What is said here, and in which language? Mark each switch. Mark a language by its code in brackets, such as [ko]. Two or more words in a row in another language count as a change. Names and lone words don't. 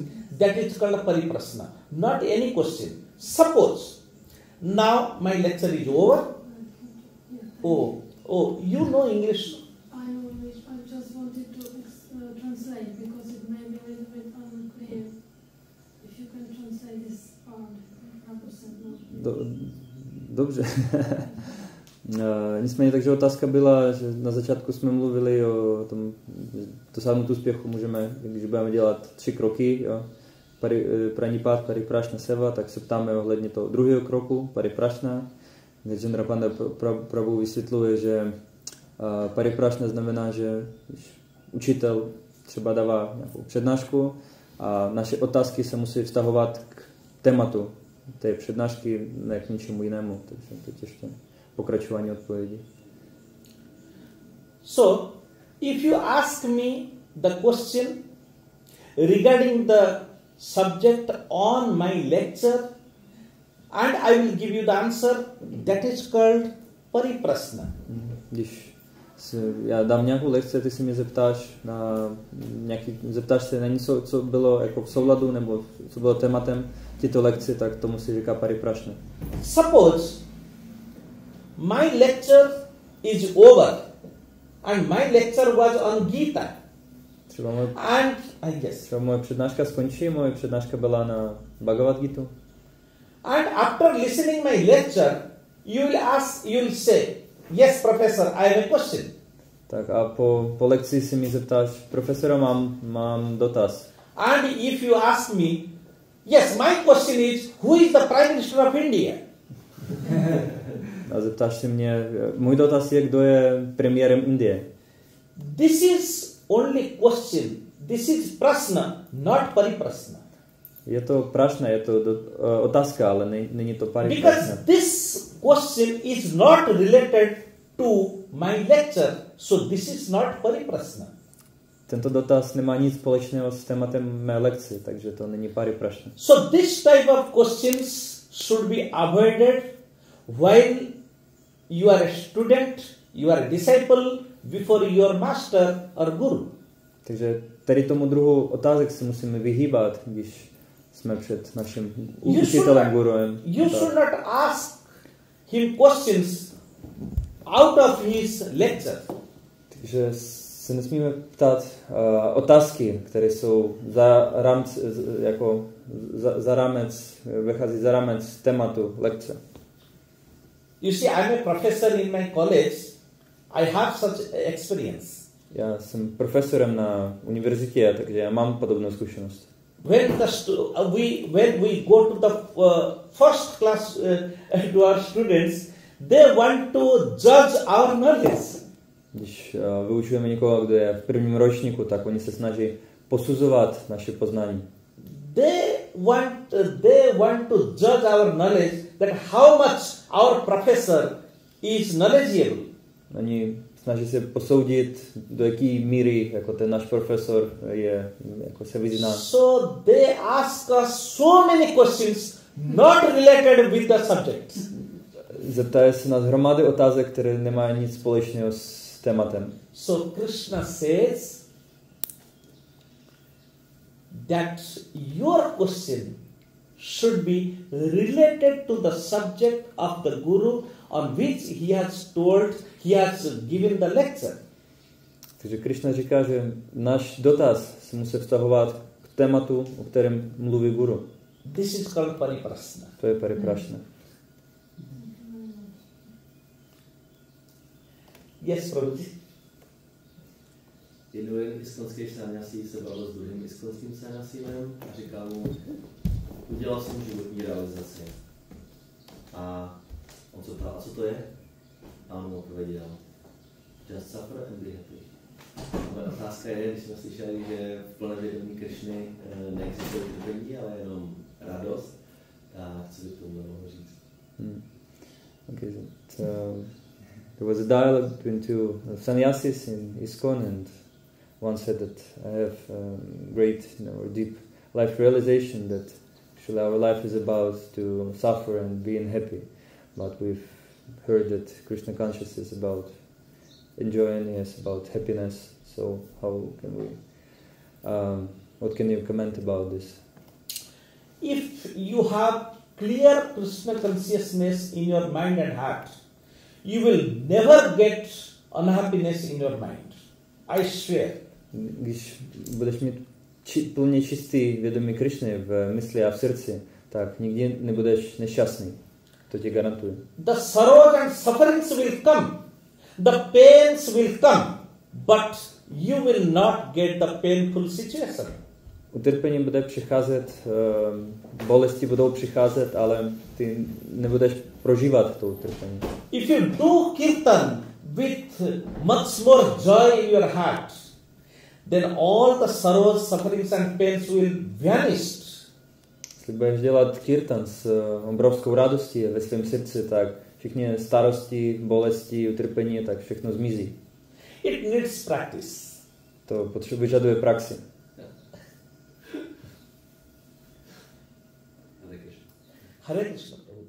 [en] That is called pariprashna, not any question. Suppose now my lecture is over. Oh, you know English? I know English. I just wanted to translate because it may be a little bit unclear. If you can translate this part, 100%. [cs] Dobře. Nicméně takže otázka byla, že na začátku jsme mluvili o tom dosáhnout úspěchu můžeme, když budeme dělat 3 kroky, jo. Pranipát, pariprashna, seva, tak se ptáme ohledně toho druhého kroku, pariprashna. Gadžéndra Panda Prabhu vysvětluje, že pariprashna znamená, že učitel třeba dává nějakou přednášku a naše otázky se musí vztahovat k tématu té přednášky, ne k ničemu jinému. Takže to ještě pokračování odpovědi. [en] So, if you ask me the question regarding the subject on my lecture, and I will give you the answer, that is called pariprashna. [cs] Když já dám nějakou lekci, ty si mě zeptáš se na něco, co bylo jako v souladu nebo co bylo tématem této lekci, tak tomu si říká pariprashna. [en] Suppose my lecture is over and my lecture was on Gita. [cs] Třeba moje přednáška skončí, moje přednáška byla na Bhagavad Gitu. [en] And after listening my lecture, you will say, yes, professor, I have a question. [cs] Tak a po lekci si mi zeptáš, profesora, mám dotaz. [en] And if you ask me, Yes, my question is, who is the Prime Minister of India? [cs] A zeptáš se mě, můj dotaz je, kdo je premiérem Indie. [en] This is only question. This is prasna, not pariprasna. [cs] Je to prašna, je to otázka, ale není to pariprasna. [en] Because this question is not related to my lecture, so this is not pariprasna. [cs] Tento dotaz nemá nic společného s tématem mé lekce, takže to není pariprasna. [en] So this type of questions should be avoided while you are a student, you are a disciple before your master or guru. [cs] Takže tady tomu druhu otázek se musíme vyhýbat, když jsme před naším učitelem, guruem. [en] You should not ask him questions out of his lecture. [cs] Takže se nesmíme ptát otázky, které jsou vychází za rámec tématu lekce. [en] You see, I'm a professor in my college. I have such experience. [cs] Já jsem profesorem na univerzitě, takže já mám podobnou zkušenost. [en] When we go to the first class to our students, they want to judge our knowledge. [cs] Když vyučujeme někoho, kdo je v prvním ročníku, tak oni se snaží posuzovat naše poznání. [en] They want to judge our knowledge, that how much our professor is knowledgeable. [cs] Oni snaží se posoudit, do jaké míry jako ten náš profesor je, jako se vyzná. [en] So they ask us so many questions not related with the subject. [cs] Zeptají se nás hromady otázek, které nemají nic společného s tématem. [en] So Krishna says that your question should be related to the subject of the guru on which he has given the lecture. [cs] Takže Krišna říká, že náš dotaz se musí vztahovat k tématu, o kterém mluví guru. [en] This is called pariprasna. [cs] To je pariprasna. [en] Yes, Prabhuji. [cs] Jeden iskonský sanyasí se bavil s druhým iskonským sanyasínem a říkal mu, udělal jsem životní realizaci. A on se ptal, a co to je? A on mu odpověděl, [en] just suffer and be happy. [cs] Moje otázka je, když jsme slyšeli, že v plné vědomí Krišny neexistuje utrpení, ale jenom radost, tak co by k tomu mohl říct? [en] Okay, so there was a dialogue between two sannyasis in ISKCON, and one said that I have great, deep life realization that actually our life is about to suffer and being happy, but we've heard that Krishna consciousness is about enjoying, yes, about happiness. So how can we? What can you comment about this? If you have clear Krishna consciousness in your mind and heart, you will never get unhappiness in your mind. I swear. [cs] Když budeš mít plně čistý vědomí Krišny v mysli a v srdci, tak nikdy nebudeš nešťastný. To ti garantuju. [en] The sorrows and sufferings will come. The pains will come. But you will not get the painful situation. [cs] Utrpení bude přicházet, bolesti budou přicházet, ale ty nebudeš prožívat to utrpení. [en] If you do kirtan with much more joy in your heart, then all the sorrows, sufferings and pains will vanish. [cs] Když budeš dělat kirtan s obrovskou radostí ve svém srdci, tak všechny starosti, bolesti, utrpení, tak všechno zmizí. [en] It needs practice. [cs] To vyžaduje praxi. Hare Krishna.